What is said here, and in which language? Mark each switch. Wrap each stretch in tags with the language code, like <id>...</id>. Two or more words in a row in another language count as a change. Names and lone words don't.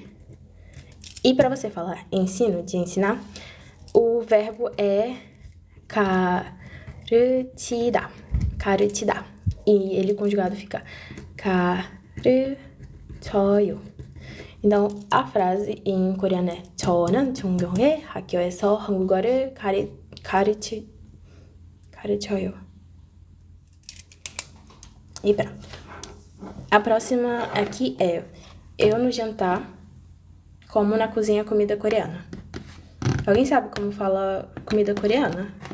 <pt>E para você falar ensino, de ensinar, o verbo é 가르치다. 가르치다. E ele conjugado fica 가르쳐요. Então, a frase em coreano é</pt> <ko>저는 종경의 학교에서 한국어를 가르쳐요.</ko> <pt>E pronto. A próxima aqui é eu no jantar como na cozinha comida coreana. Alguém sabe como fala comida coreana?</pt>